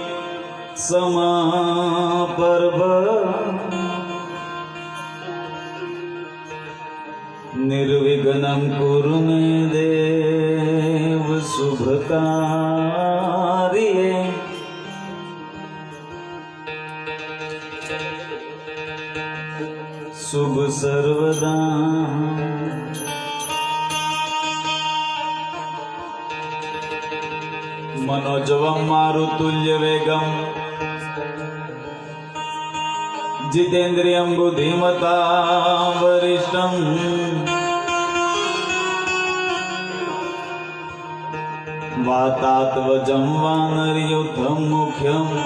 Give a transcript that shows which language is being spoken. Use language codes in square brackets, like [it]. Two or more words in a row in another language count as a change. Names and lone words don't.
[sa] સમાપર્વ નિર્વિઘ્नं કુરુ મે દેવ શુભકાર્યે શુભ સર્વદા मनोजवं मारुतुल्य वेगं जितेन्द्रियं बुद्धिमतां वरिष्ठं वातात्वजं वानरयुद्धं मुख्यं